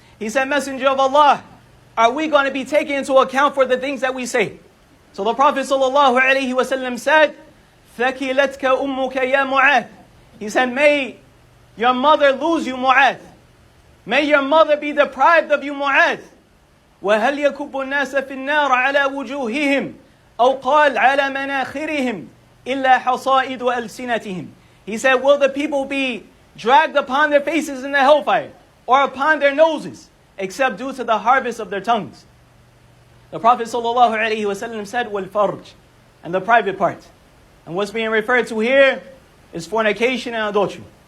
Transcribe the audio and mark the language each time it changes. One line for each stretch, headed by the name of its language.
English: He said, Messenger of Allah, are we going to be taken into account for the things that we say? So the Prophet sallallahu alaihi wasallam said,
Arabic: ثَكِلَتْكَ أُمُّكَ يَا مُعَاذ.
English: He said, may your mother lose you, Mu'adh. May your mother be deprived of you, Mu'adh.
Arabic: وَهَلْ يَكُبُّ النَّاسَ فِي النَّارِ عَلَى وُجُوهِهِمْ أو قال على مناخرهم إلا حصائد ألسنتهم.
English: He said, will the people be dragged upon their faces in the hellfire or upon their noses except due to the harvest of their tongues? The Prophet ﷺ said, وَالْفَرْجِ, and the private part. And what's being referred to here is fornication and adultery.